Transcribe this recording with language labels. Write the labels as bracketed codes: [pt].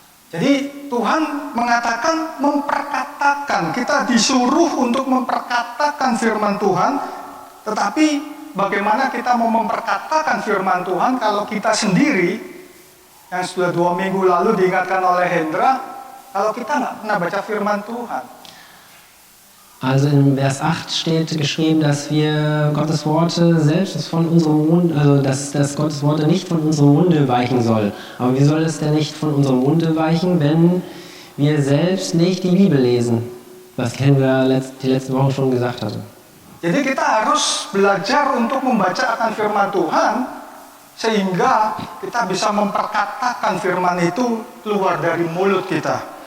[id] Jadi Tuhan mengatakan memperkatakan, kita disuruh untuk memperkatakan firman Tuhan, tetapi bagaimana kita mau memperkatakan firman Tuhan kalau kita sendiri, yang sudah 2 minggu lalu diingatkan oleh Hendra, kalau kita nggak pernah baca firman Tuhan. [de] Also in Vers 8 steht geschrieben, dass wir Gottes Worte selbst von unserem Mund, also dass Gottes Worte nicht von unserem Munde weichen soll. Aber wie soll es denn nicht von unserem Munde weichen, wenn wir selbst nicht die Bibel lesen? Was Kendra die letzte Woche schon gesagt hatte. [id] Jadi kita harus belajar untuk membaca akan firman Tuhan, sehingga kita bisa memperkatakan firman itu keluar dari mulut kita.